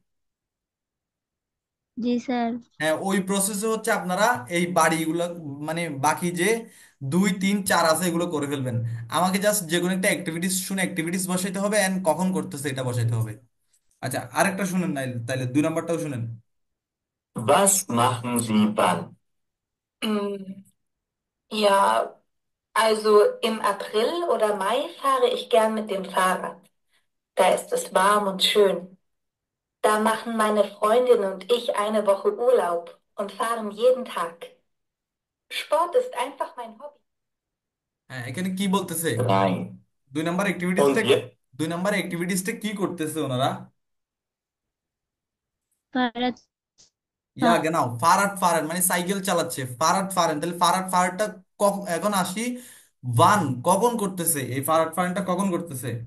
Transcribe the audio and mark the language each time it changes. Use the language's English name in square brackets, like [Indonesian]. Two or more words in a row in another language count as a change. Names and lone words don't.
[Hindi] जी सर। [Bangla] হ্যাঁ, ওই প্রসেসে হচ্ছে আপনারা এই বাড়িগুলো, মানে বাকি যে 2 3 4 আছে এগুলো করে ফেলবেন। আমাকে জাস্ট যে কোনো একটা অ্যাক্টিভিটিস শুনে অ্যাক্টিভিটিস বসাইতে হবে, এন্ড কখন করতেছে এটা বসাইতে হবে। আচ্ছা, আরেকটা শুনেন নাই তাইলে 2 নাম্বারটাও শুনেন। [German] Was machen Sie wann? Mm, Ja, also im April oder Mai fahre ich gern mit dem Fahrrad. Da ist es warm und schön. Da machen meine Freundin und ich eine Woche Urlaub und fahren jeden Tag. Sport ist einfach mein Hobby. [Bangla] হ্যাঁ, এখানে কি বলতেছে, 3. 2 নাম্বার অ্যাক্টিভিটিসটা, [German] Und jetzt [Bangla] 2 নাম্বার অ্যাক্টিভিটিসটা কি করতেছে ওনারা। भारत। [German] Ja genau Fahrrad fahren [Bangla] মানে সাইকেল চালাচ্ছে, [German] Fahrrad fahren. [Bangla] তাহলে [German] Fahrrad fahren [Bangla] এখন আসি, ওয়ান কখন করতেছে, এই [German] Fahrrad fahren [Bangla] কখন করতেছে।